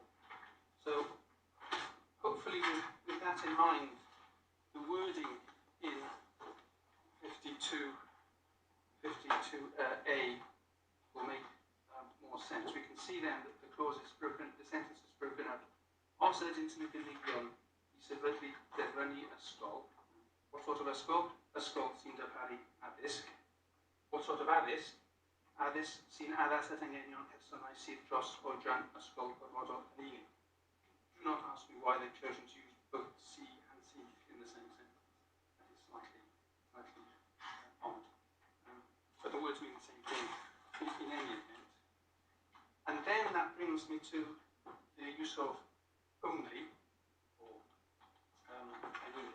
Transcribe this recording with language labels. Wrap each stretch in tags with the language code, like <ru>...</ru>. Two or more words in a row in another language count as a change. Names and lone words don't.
<en>So hopefully with that in mind, the wording in 52A will make more sense. We can see then that the clause is broken, the sentence is broken up.</en> <cy>Os ydyn yn y gynigion I sefydlu ysgol.</cy> <en>What sort of ysgol?</en> <cy>Ysgol sy'n darparu addysg.</cy> <en>What sort of addysg?</en> <cy>Addysg sy'n addas at anghenion personau sydd dros oedran ysgol gorfodol yn unig.</cy> <en>Do not ask me why they've chosen to use both C and C in the same sentence. That is slightly odd. But the words mean the same thing in any event. And then that brings me to the use of only, or only.</en>